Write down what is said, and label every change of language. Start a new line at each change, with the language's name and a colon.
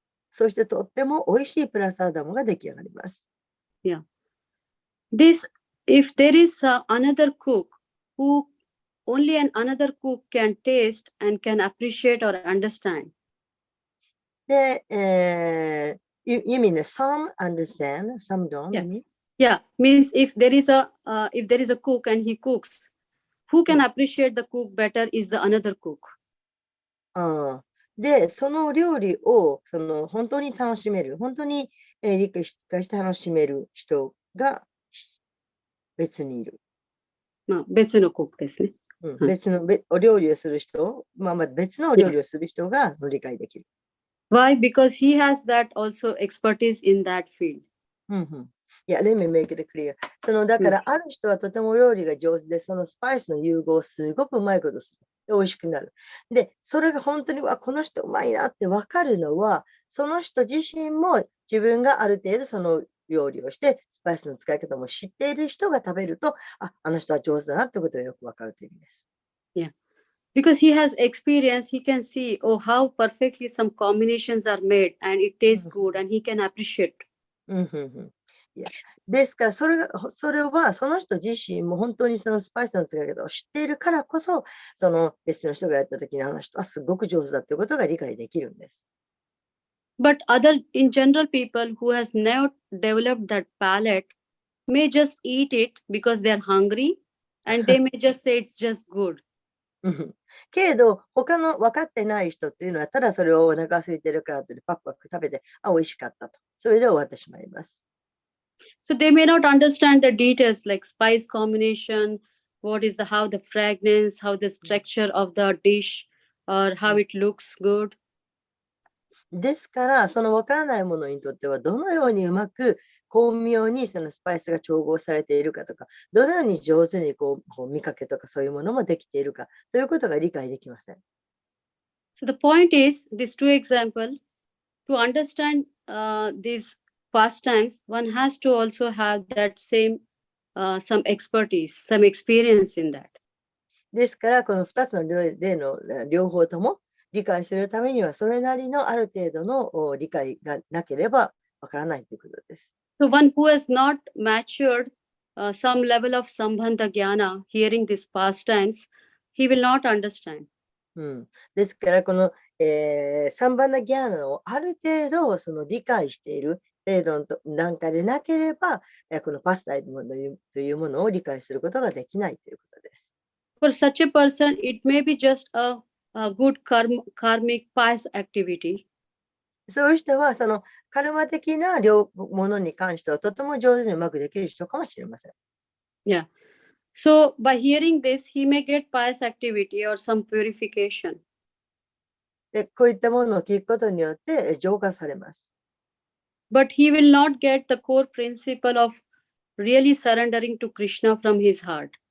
Japanese: そしてとっても美味しいプラサーダムが出来上がります。
English: This, if there is another cook who only another cook can taste and can appreciate or understand. で、you mean some understand, some don't? Yeah. You mean? Yeah, means if there is a cook and he cooks, who can appreciate the cook better is the another cook.
Japanese: ああで、その料理を本当に楽しめる、本当に、理解して楽しめる人が別にいる。まあ、別のcookですね。別のお料理をする人、別のお料理をする人が理解できる。
English: Why? Because he has that also expertise in that field. いや、let me make it clear.
Japanese: だから、ある人はとても料理が上手で、そのスパイスの融合をすごくうまいことする。で美味しくなる。で、それが本当に、この人うまいなって分かるのは、その人自身も自分がある程度その料理をして、スパイスの使い方も知っている人が食べると、あの人は上手だなってことがよく分かるという意味です。
English: Yeah. Because he has experience, he can see, oh, how perfectly some combinations are made and it tastes good and he can appreciate.
Japanese: ですからそれはその人自身も本当にそのスパイスの使い方を知っているからこそ、その別の人がやった時にあの人はすごく上手だということが理解できるんです。
English: But in general, people who has never developed that palate may just eat it because they are hungry and they may just say it's just good.
Japanese: けれど、他の分かってない人っていうのは、ただそれをお腹空いてるからとパクパク食べて、美味しかったと。それで終わってしまいます。
English: So they may not understand the details like spice combination, how the fragrance, how the structure of the dish, or how it looks good.
Japanese: ですから、その分からないものにとっては、どのようにうまく巧妙にそのスパイスが調合されているかとか、どのように上手に見かけとかそういうものもできているかということが理解できません。
English: So the point is, these two examples, to understand these pastimes, one has to also have that same some expertise, some experience in that.
Japanese: ですから、この2つの例の両方とも理解するためには、それなりのある程度の理解がなければわからないということです。
English: So one who has not matured some level of sambandha jnana, hearing these pastimes, he will not understand.
Japanese: ですから、この、サンバナギャーナをある程度理解している程度の段階でなければ、このパスタイムというものを理解することができないということです。
English: For such a person, it may be just a good karmic pious activity.
Japanese: そういう人は、そのカルマ的なものに関してはとても上手にうまくできる人かもしれません。
English: Yeah. So by hearing this, he may get pious activity or some purification.
Japanese: で、こういったものを聞くことによって浄化されます。
English: But he will not get the core principle of really surrendering to Krishna from his heart.